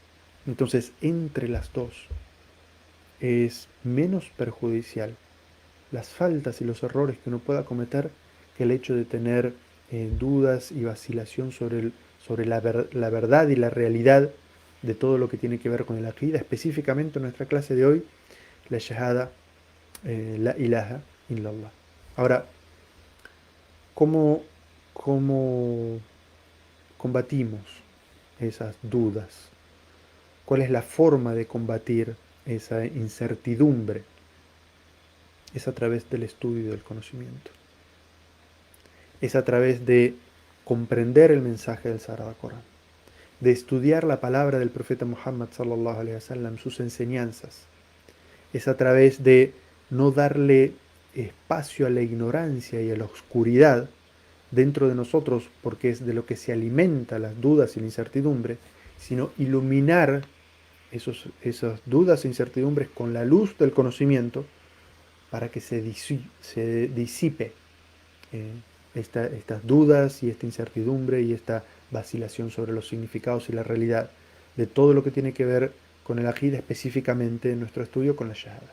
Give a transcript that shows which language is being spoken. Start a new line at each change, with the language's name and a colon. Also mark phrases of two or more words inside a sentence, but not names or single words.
Spanish: Entonces, entre las dos, es menos perjudicial las faltas y los errores que uno pueda cometer que el hecho de tener dudas y vacilación sobre la verdad y la realidad de todo lo que tiene que ver con el aqida, específicamente en nuestra clase de hoy, la shahada,
Arabic: لا إله إلا الله.
Spanish: Ahora, ¿cómo, cómo combatimos esas dudas? ¿Cuál es la forma de combatir esa incertidumbre? Es a través del estudio y del conocimiento. Es a través de comprender el mensaje del Sagrado Corán, de estudiar la palabra del profeta Muhammad
Arabic: صلى الله عليه وسلم,
Spanish: sus enseñanzas. Es a través de no darle espacio a la ignorancia y a la oscuridad dentro de nosotros, porque es de lo que se alimenta las dudas y la incertidumbre, sino iluminar esas dudas e incertidumbres con la luz del conocimiento para que se disipe eh, estas dudas y esta incertidumbre y esta vacilación sobre los significados y la realidad de todo lo que tiene que ver con el aqida, específicamente en nuestro estudio con la shahada.